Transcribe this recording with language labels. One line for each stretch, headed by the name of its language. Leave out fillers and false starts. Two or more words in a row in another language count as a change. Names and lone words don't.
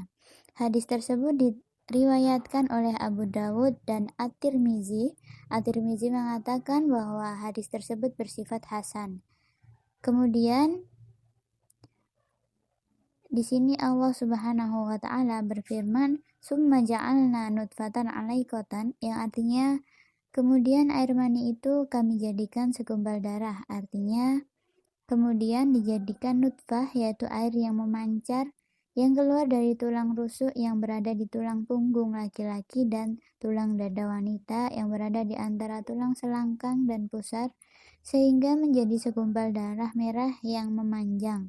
Indonesian: Hadis tersebut diriwayatkan oleh Abu Dawud dan At-Tirmizi. At-Tirmizi mengatakan bahwa hadis tersebut bersifat hasan. Kemudian di sini Allah
Arabic: سبحانه وتعالى
Indonesian: berfirman,
Arabic: "ثم جعلنا نطفة علقة",
Indonesian: yang artinya kemudian air mani itu kami jadikan segumpal darah. Artinya kemudian dijadikan nutfah, yaitu air yang memancar yang keluar dari tulang rusuk yang berada di tulang punggung laki-laki dan tulang dada wanita yang berada di antara tulang selangkang dan pusar, sehingga menjadi segumpal darah merah yang memanjang.